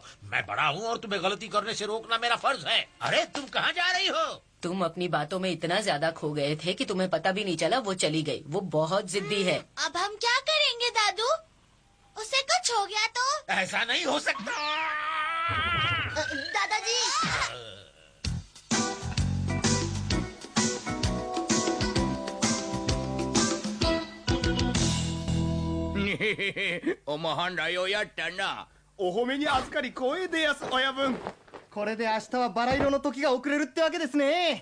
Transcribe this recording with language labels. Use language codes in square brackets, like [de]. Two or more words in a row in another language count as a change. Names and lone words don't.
[hi] मैं बड़ा हूँ और तुम्हें गलती करने से रोकना मेरा फर्ज है। अरे तुम कहाँ जा रही हो? तुम अपनी बातों में इतना ज्यादा खो गए थे कि तुम्हें पता भी नहीं चला वो चली गई। वो बहुत जिद्दी है। अब हम क्या करेंगे दादू? उसे कुछ हो गया तो? ऐसा नहीं हो सकता। दादाजी। [ja] おまはんらようやったな。お褒めに預かり光栄でやす親分。これで明日はバラ色の時が遅れるってわけですね。